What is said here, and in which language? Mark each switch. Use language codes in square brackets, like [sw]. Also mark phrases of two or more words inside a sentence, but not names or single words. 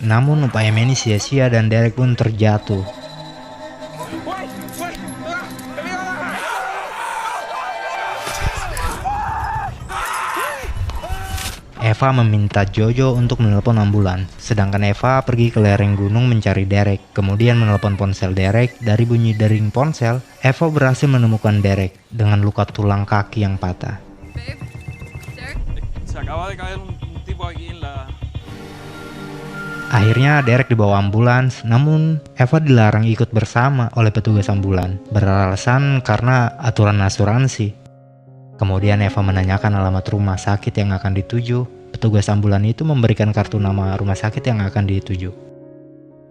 [id] Namun upaya Manny sia-sia dan Derek pun terjatuh. Eva meminta Jojo untuk menelpon ambulan, sedangkan Eva pergi ke lereng gunung mencari Derek, kemudian menelpon ponsel Derek. Dari bunyi dering ponsel, Eva berhasil menemukan Derek dengan luka tulang kaki yang patah. [es] Se acaba de caer un tipo aquí en la... [id] Akhirnya Derek dibawa ambulans, namun Eva dilarang ikut bersama oleh petugas ambulan, beralasan karena aturan asuransi. Kemudian Eva menanyakan alamat rumah sakit yang akan dituju. Petugas ambulan itu memberikan kartu nama rumah sakit yang akan dituju.